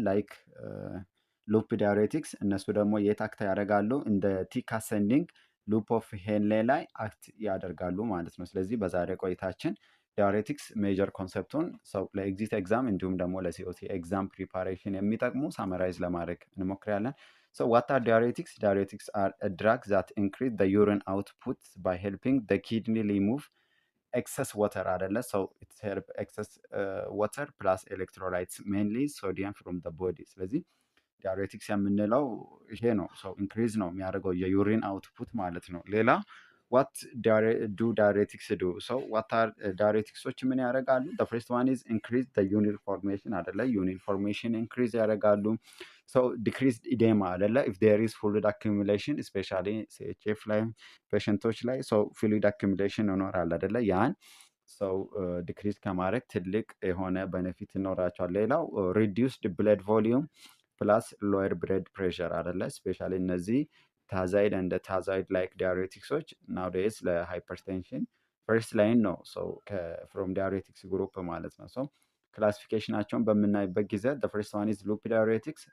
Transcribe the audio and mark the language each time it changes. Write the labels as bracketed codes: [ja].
[am] ላይክ ሉፕ ዳይሬቲክስ እነሱ ደግሞ የት አክት ያደርጋሉ? እንደ ቲክ አሰንዲንግ ሉፕ ኦፍ ሄንሌ ላይ አክት ያደርጋሉ ማለት ነው። ስለዚህ በዛሬ ቆይታችን ዳይሬቲክስ ሜጀር ኮንሰፕቱን ሰው ለኤግዚት ኤግዛም እንዲሁም ደግሞ ለሲኦሲ ኤግዛም ፕሪፓሬሽን የሚጠቅሙ ሳመራይዝ ለማድረግ እንሞክራለን። [en] So what are diuretics? Diuretics are a drug that increase the urine output by helping the kidney remove excess water አይደለ? So it help excess water plus electrolytes mainly sodium from the body። [am] ስለዚህ ዳይሬቲክስ የምንለው ይሄ ነው። [en] ሰው ኢንክሪዝ ነው የሚያደርገው የዩሪን አውትፑት ማለት ነው። ሌላ ዋት ዱ ዳይሬቲክስ ዱ? [am] ሰው ዋት አር ዳይሬቲክሶች ምን ያደርጋሉ? [en] the first one is increase the urine formation አይደለ? [am] ዩሪን ፎርሜሽን ኢንክሪዝ ያደርጋሉ። ሰው ዲክሪዝድ ኢዴማ አይደለ? [en] if there is fluid accumulation especially CHF [am] ላይ ፔሸንቶች ላይ [en] ሰው fluid accumulation ይኖራል አይደለ? [am] ያን ሰው ዲክሪዝ ከማድረግ ትልቅ የሆነ ቤኔፊት ይኖራቸዋል። ሌላው ሪዲዩስድ ብለድ ቮሊዩም ፕላስ ሎየር ብለድ ፕሬሸር አይደለ? ስፔሻሊ እነዚህ ታዛይድ እንደ ታዛይድ ላይክ ዳይሬቲክሶች ናውዴይስ ለሃይፐርቴንሽን ፈርስት ላይን ነው ሰው ፍሮም ዳይሬቲክስ ግሩፕ ማለት ነው። ሰው ክላሲፊኬሽናቸውን በምናይበት ጊዜ [en] the first one is loop diuretics.